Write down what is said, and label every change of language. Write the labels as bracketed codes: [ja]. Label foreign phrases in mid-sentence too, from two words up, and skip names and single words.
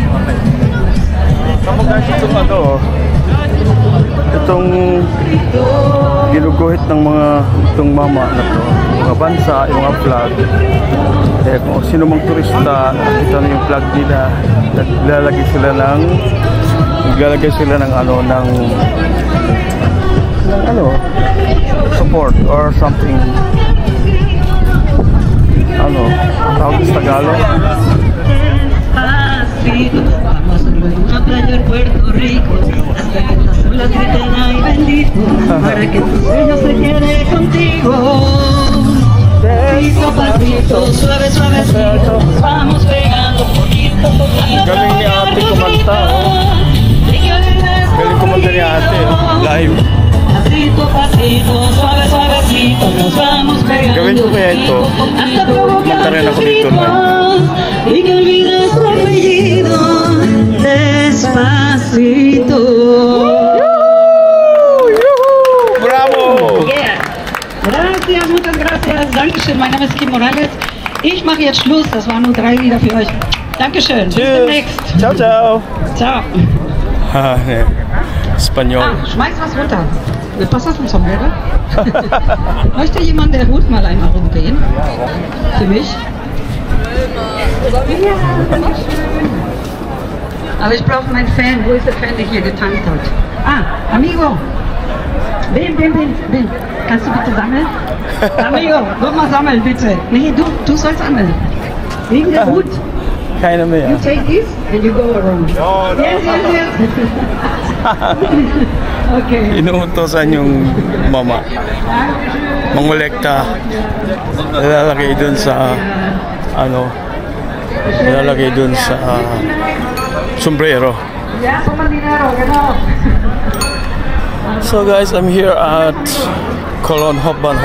[tl] Kamu guys, itong ginuguhit ng itong mama na to, mga bansa, yung mga flag. Eh, kung sino mang turista, nakita na yung flag nila, naglalagay sila ng [en] support or something. [tl] Tawag sa Tagalog. [es] Vamos a una playa en Puerto Rico, hasta que las olas griten ay bendito, para que tu sueño se quede contigo. Pasito, pasito, suave, suavecito, vamos pegando poquito, poquito. [tl] Galing ni ate kumanta. Galing kumanta ni ate, live. [es] Pasito, pasito, suave, suavecito, nos vamos pegando. [tl] Gawin ko kaya ito. Kumanta rin ako dito live. [es] Y que olvides tu apellido despacito. Bravo! [en] Yeah. [es] Gracias, muchas gracias. [de] Dankeschön. Mein Name ist Kim Morales. Ich mache jetzt Schluss. Das waren nur 3 Lieder für euch. Dankeschön. Bis demnächst. [it] Ciao, ciao. Ciao. [de] Espanol. Schmeiß was runter. Passt das vom Sombrero? Möchte jemand der Hut mal einmal rumgehen? Für mich? Ja, aber ich brauche meinen Fan. Wo ist der Fan, der hier getanzt hat? Amigo. Ben. Kannst du bitte sammeln? Amigo, komm mal sammeln, bitte. Nee, du sollst sammeln. Wegen der Hut. Keiner mehr. [en] You take this and you go around. Yes. Okay. [tl] Inuutosan yung mama. Mangolekta. Lalagay dun sa sombrero. [en] So guys, I'm here at Colon Hop.